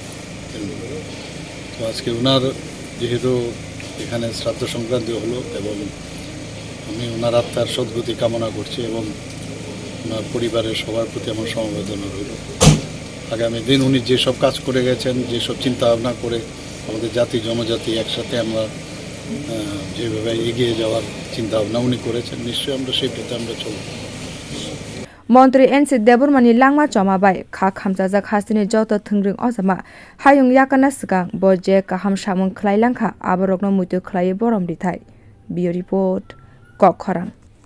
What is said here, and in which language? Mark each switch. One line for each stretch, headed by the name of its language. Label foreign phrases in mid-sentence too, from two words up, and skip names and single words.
Bangla: তো আজকে ওনার যেহেতু এখানে শ্রাদ্ধ সংক্রান্তি হলো এবং আমি ওনার আত্মার সদ্গতি কামনা করছি এবং ওনার পরিবারের সবার প্রতি আমার সমবেদনা রইল। আগামী দিন উনি যেসব কাজ করে গেছেন, যেসব চিন্তা ভাবনা করে আমাদের জাতি জনজাতি একসাথে আমরা যেভাবে এগিয়ে যাওয়ার চিন্তা ভাবনা উনি করেছেন, নিশ্চয়ই আমরা সেই পথে আমরা চলব।
Kok Borok: মন্ত্রী NC Debbarmani langma chomabai khakchangma hastini joto thungring ojama hayung yakana sikang bo je kaham samung khlailangkha aborokno muitu khlai borom rithai. Bio report Kokharang.